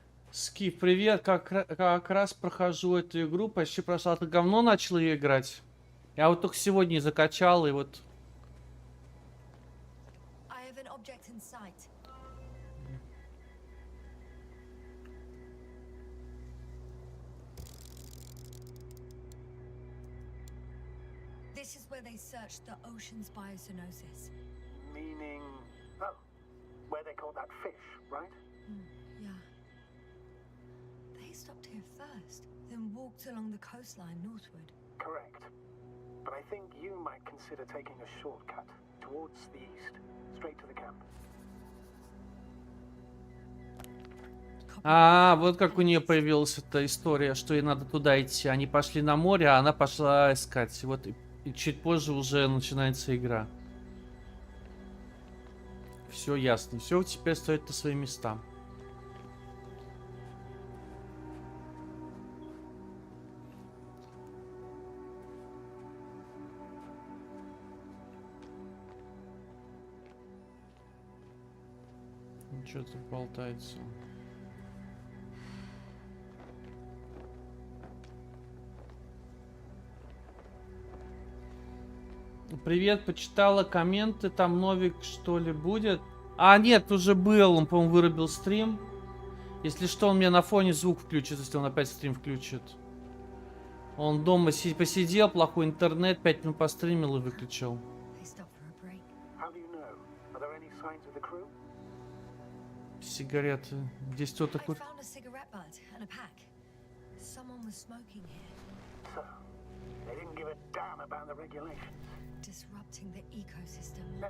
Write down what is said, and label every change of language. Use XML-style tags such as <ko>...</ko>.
<ru>Скиф, привет. Как раз прохожу эту игру. Почти прошла. Ты говно начал ее играть? Я вот только сегодня закачал, и вот...</ru> <en>I have an object in sight. This is where they searched the ocean's biocenosis. Meaning... Oh, where they caught that fish, right? Yeah. They stopped here first, then walked along the coastline northward. Correct. But I think you might consider taking a shortcut towards the east, straight to the camp.</en> <ru>А, вот как у нее появилась эта история, что ей надо туда идти. Они пошли на море, а она пошла искать. Вот и чуть позже уже начинается игра. Все ясно. Все теперь стоит на свои места. Что-то болтается. Привет, почитала комменты, там новик что ли будет? А, нет, уже был, он, по-моему, вырубил стрим. Если что, он мне на фоне звук включит, если он опять стрим включит. Он дома посидел, плохой интернет, 5 минут постримил и выключил.</ru> <en>They stopped for a break. How do you know? Are there any signs of the crew?</en> <ru>Сигареты. Здесь кто-то</ru> <en>I</en> <ru>курит.</ru> <en>found a cigarette butt and a pack. Someone was smoking here, So, they didn't give a damn about the regulations. disrupting the ecosystem.</en>